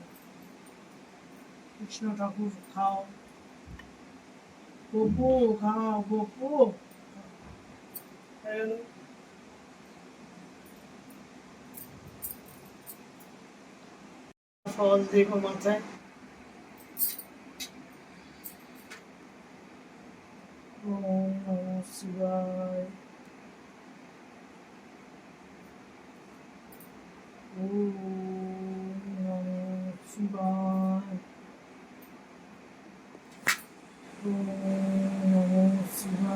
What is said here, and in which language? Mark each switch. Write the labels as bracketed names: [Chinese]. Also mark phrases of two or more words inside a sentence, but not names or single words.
[Bangla] কৃষ্ণ ঠাকুর খাও, গোপু খাও, গোপু। ফল দেখো মাথায়। [Sanskrit] ওম নমঃ শিবায়, ওম নমঃ শিবায়, ওম নমঃ শিবায়।